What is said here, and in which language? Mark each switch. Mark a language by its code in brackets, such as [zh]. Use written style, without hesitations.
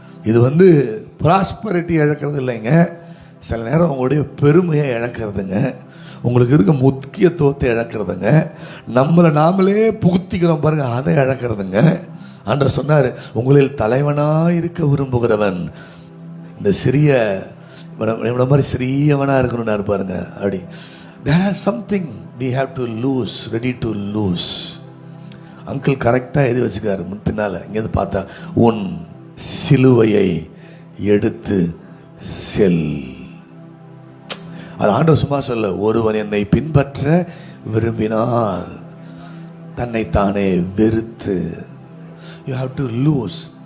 [ta] இது ப்ராஸ்பரிட்டி இழக்கிறது இல்லைங்க, சில நேரம் உங்களுடைய பெருமையை இழக்கிறதுங்க, உங்களுக்கு இருக்க முக்கியத்துவத்தை இழக்கிறதுங்க, நம்மளை நாமளே புகுத்திக்கிறோம் பாருங்க, அதை இழக்கிறதுங்க. ஆண்டவர் சொன்னார், உங்களில் தலைவனாக இருக்க விரும்புகிறவன் இந்த சிறிய இவனை மாதிரி சிறியவனாக இருக்கணும்னு பாருங்க. அப்படி [en] there is something we have to lose, ready to lose. [ta] Uncle கரெக்டாக எழுதி வச்சுக்காரு பின்னால். இங்கேருந்து பார்த்தா, உன் சிலுவையை எடுத்து செல். அது ஆண்டவர் சும்மா சொல்ல, ஒருவன் என்னை பின்பற்ற விரும்பினால் தன்னைத்தானே வெறுத்து. [en] You have to lose.